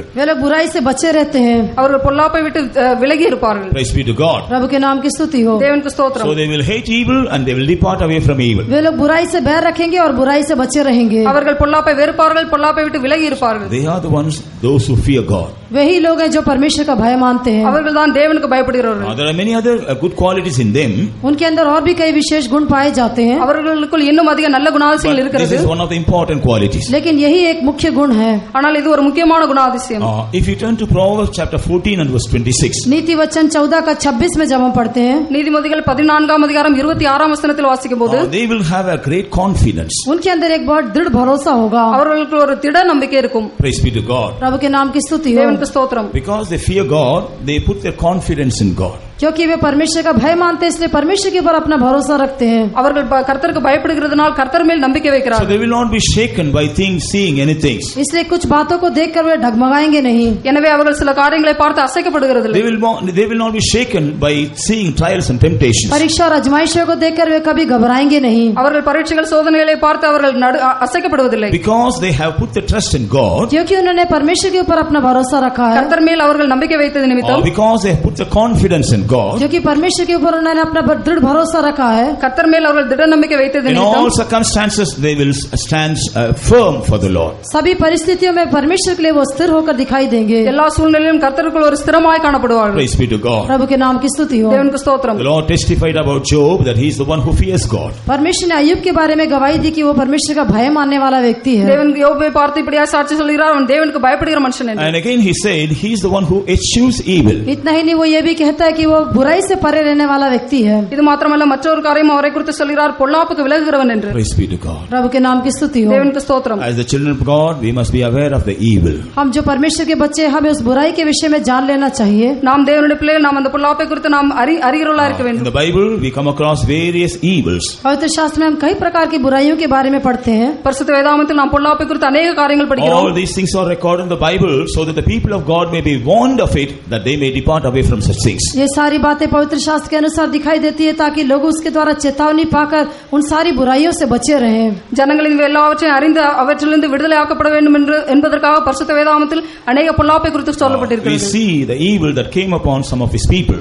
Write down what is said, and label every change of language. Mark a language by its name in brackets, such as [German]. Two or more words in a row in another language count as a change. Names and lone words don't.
[Hindi] वे लोग बुराई से बचे रहते हैं. [Tamil] அவர்கள் பொல்லாப்பை விட்டு விலகி இருப்பார்கள். [English] Praise be to God. [Hindi] प्रभु के नाम की स्तुति हो. [Tamil] தேவனுக்கு ஸ்தோத்திரம். [English] So they will hate evil and they will depart away from evil. [Hindi] वे लोग बुराई से बैर रखेंगे और बुराई से बचे रहेंगे. [Tamil] அவர்கள் பொல்லாப்பை வெறுப்பார்கள், பொல்லாப்பை விட்டு விலகி இருப்பார்கள். [English] They are the ones, those who fear God. [Hindi] वही लोग हैं जो परमेश्वर का भय मानते हैं. [Tamil] அவர்கள் தான் தேவனுக்கு பயப்படுகிறவர்கள். [English] There are many other good qualities in them. [Hindi] उनके अंदर और भी कई विशेष गुण पाए जाते हैं. [Tamil] அவர்களுக்குள் இன்னும் அதிக நல்ல குணாதிசயங்கள் [English] But this [Tamil] இருக்கிறது. [English] is one of the important qualities. [Hindi] लेकिन यही एक मुख्य गुण है. [Tamil] ஆனால் இது ஒரு முக்கியமான குணாதிசயம். [English] If you turn to Proverbs chapter 14 and verse 26, [Hindi] नीति वचन 14 का 26 में जब हम पढ़ते हैं, [Tamil] நீதிமொழிகள் 14ஆம் அதிகாரம் 26ஆம் வசனத்தில் வாசிக்கும்போது, [English] they will have a great confidence. [Hindi] उनके अंदर एक बहुत दृढ़ भरोसा होगा. [Tamil] அவர்களுக்கு ஒரு திட நம்பிக்கை இருக்கும். [English] Praise be to God. [Hindi] प्रभु के नाम की स्तुति हो. [Tamil] தேவனுக்கு ஸ்தோத்திரம். [English] Because they fear God, they put their confidence in God. [Hindi] क्योंकि वे परमेश्वर का भय मानते हैं, इसलिए परमेश्वर के ऊपर अपना भरोसा रखते हैं. [Tamil] அவர்கள் கர்த்தருக்கு பயப்படுகிறதுனால் கர்த்தர் மேல் நம்பிக்கை [English] So [Tamil] வைக்கிறார்கள். [English] they will not be shaken by seeing anything. [Hindi] इसलिए कुछ बातों को देखकर वे डगमगाएंगे नहीं. [Tamil] எனவே அவர்கள் சில காரியங்களை பார்த்து அசைக்கப்படுகிறதில்லை. [English] They will not be shaken by seeing trials and temptations. [Hindi] परीक्षा और आजमाइशों को देखकर वे कभी घबराएंगे नहीं. [Tamil] அவர்கள் பரீட்சைகள் சோதனைகளை பார்த்து அவர்கள் அசைக்கப்படுவதில்லை. [English] Because they have put the trust in God. [Hindi] क्योंकि उन्होंने परमेश्वर के ऊपर अपना भरोसा रखा है. [Tamil] கர்த்தர் மேல் அவர்கள் நம்பிக்கை வைத்தது [English] Or [Tamil] நிமித்தம், [English] because they have put the confidence in God. [Hindi] क्योंकि परमेश्वर के ऊपर उन्होंने अपना दृढ़ भरोसा रखा है. [Tamil] கர்த்தர் மேல் அவர்கள் திட நம்பிக்கை வைத்தது [English] In all [Tamil] நிமித்தம், [English] circumstances, they will stand firm for the Lord. [Hindi] सभी परिस्थितियों में परमेश्वर के लिए वो स्थिर होकर दिखाई देंगे. [Tamil] எல்லா சூழ்நிலையிலும் கர்த்தருக்குள் ஒரு ஸ்திரமாய் காணப்படுவார்கள். [English] Praise be to God. [Hindi] प्रभु के नाम की स्तुति हो. [Tamil] தேவனுக்கு ஸ்தோத்திரம். [English] The Lord testified about Job that he is the one who fears God. [Hindi] परमेश्वर ने अय्यूब के बारे में गवाही दी कि वो परमेश्वर का भय मानने वाला व्यक्ति है. [Tamil] தேவன் யோபை பார்த்து இப்படியா சாட்சி சொல்கிறார், அவன் தேவனுக்கு பயப்படுகிற மனுஷன் என்று. [English] And again he said he is the one who eschews evil. [Hindi] इतना ही नहीं, वो ये भी कहता है कि वो बुराई से परे रहने वाला व्यक्ति है. [Tamil] இது மாத்திரமல்ல, மற்றொரு காரியம் அவரை குறித்து சொல்கிறார், பொல்லாப்புக்கு விலகுகிறவன் என்று. [English] Praise be to God. [Hindi] प्रभु के नाम की स्तुति हो. [Tamil] தேவனுக்கு ஸ்தோத்திரம். [English] As the children of God, we must be aware of the evil. [Hindi] हम जो परमेश्वर के बच्चे हैं, हमें उस बुराई के विषय में जान लेना चाहिए. [Tamil] நாம் தேவனுடைய பிள்ளைகள், நாம் அந்த பொல்லாப்பை குறித்து நாம் அறிகிறவர்களா இருக்க [English] In [Tamil] வேண்டும். [English] the Bible, we come across various evils. [Hindi] पवित्र शास्त्र में हम कई प्रकार की बुराइयों के बारे में पढ़ते हैं. [Tamil] பரிசுத்த வேதாகமத்தில் நாம் பொல்லாப்பை குறித்து अनेक காரியங்கள் படிக்கிறோம். [English] All these things are recorded in the Bible so that the people of God may be warned of it, that they may depart away from such things. [Hindi] ये सारी सारी बातें पवित्र शास्त्र के अनुसार दिखाई देती है ताकि लोग उसके द्वारा चेतावनी पाकर उन सारी बुराइयों से बचे रहें। [Tamil] ஜனங்கள் இந்த எல்லாவற்றையும் அறிந்து அவற்றிலிருந்து விடுதலை ஆக்கப்பட வேண்டும் என்பதற்காக பரிசுத்த வேதாகமத்தில் अनेक பொல்லாப்பை குறித்து சொல்லப்பட்டிருக்கிறது. [English] We see the evil that came upon some of his people.